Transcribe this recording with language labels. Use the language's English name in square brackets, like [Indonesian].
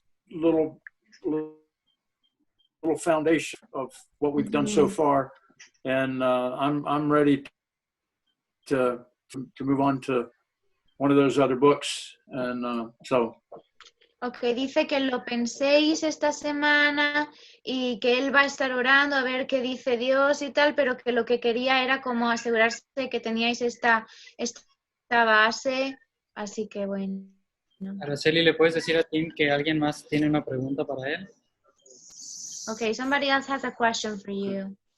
[English] little foundation of what we've done so far, and I'm ready to move on to one of those other books, and so. [Spanish] Ok, dice que lo penséis esta semana y que él va a estar orando a ver qué dice Dios y tal, pero que lo que quería era como asegurarse que teníais esta base, así que bueno. Araceli, ¿le puedes decir a Tim que alguien más tiene una pregunta para él? [English] Ok, somebody else has a question for you.